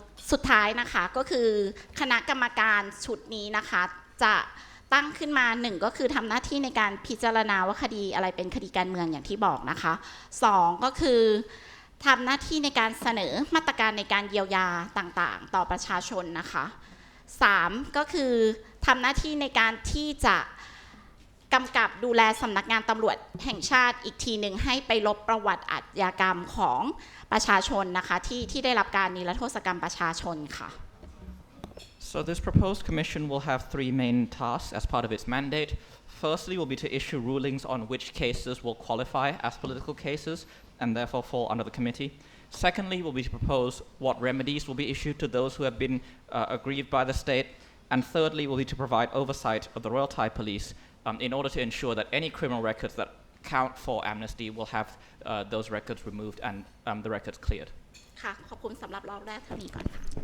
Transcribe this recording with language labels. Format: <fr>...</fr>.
<th>สุดท้ายนะคะก็คือคณะกรรมการชุดนี้นะคะจะตั้งขึ้นมา1ก็คือทำหน้าที่ในการพิจารณาว่าคดีอะไรเป็นคดีการเมืองอย่างที่บอกนะคะ2ก็คือทำหน้าที่ในการเสนอมาตรการในการเยียวยาต่างๆต่อประชาชนนะคะ3ก็คือทำหน้าที่ในการที่จะ กำกับดูแลสำนักงานตำรวจแห่งชาติอีกทีหนึ่งให้ไปลบประวัติอาชญากรรมของประชาชนนะคะที่ได้รับการนิรโทษกรรมประชาชนค่ะ</th> <en>So this proposed commission will have three main tasks as part of its mandate. Firstly will be to issue rulings on which cases will qualify as political cases and therefore fall under the committee. Secondly will be to propose what remedies will be issued to those who have been aggrieved by the state. And thirdly will be to provide oversight of the Royal Thai Police in order to ensure that any criminal records that count for amnesty will have those records removed and the records cleared.</en> <th>ค่ะขอบคุณสำหรับรอบแรกเท่านี้ก่อนค่ะ</th>